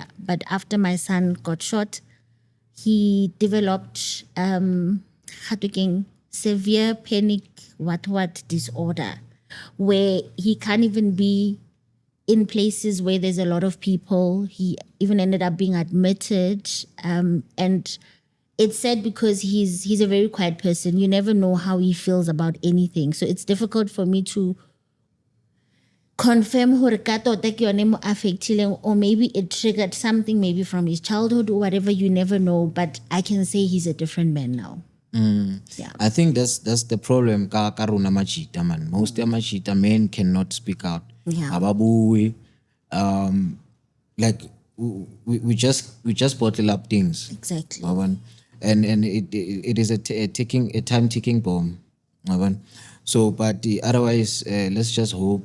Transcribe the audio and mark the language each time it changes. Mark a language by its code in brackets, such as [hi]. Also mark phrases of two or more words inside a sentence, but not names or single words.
[en] But after my son got shot, he developed severe panic what disorder, where he can't even be in places where there's a lot of people. He even ended up being admitted. And it's sad because he's a very quiet person. You never know how he feels about anything. So it's difficult for me to confirm [st] hore ka tota ke yone mo affectileng, [en] or maybe it triggered something maybe from his childhood or whatever. You never know, but I can say he's a different man now. Yeah. I think that's the problem [st] ka rona machita, [en] man. Most machita men cannot speak out. Yeah. Ababui, like we just bottle up things. Exactly. And it is a time ticking bomb. So, but otherwise, let's just hope.